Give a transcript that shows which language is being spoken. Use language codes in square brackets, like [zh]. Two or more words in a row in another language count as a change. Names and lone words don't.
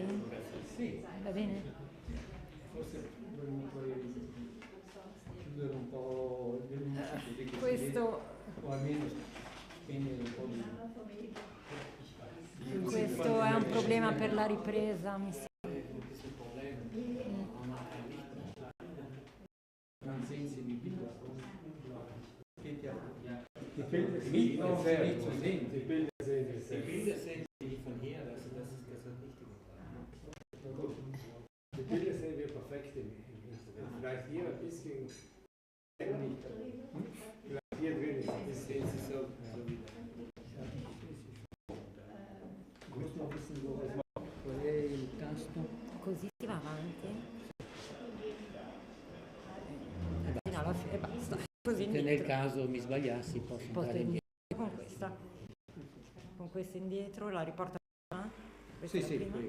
[it] Va bene? Questo è un problema per la ripresa, mi sa. [de] Die Bilder sehen wir perfekt im Internet. Vielleicht hier ein bisschen nicht. Vielleicht hier drin ist ein bisschen so wieder. Ich muss noch wissen, wo das war. [it] Qual è il tasto? Così si va avanti. E basta. Così Nel caso mi sbagliassi posso andare indietro. Con questa. Con questa indietro la riporta. Sì, sì.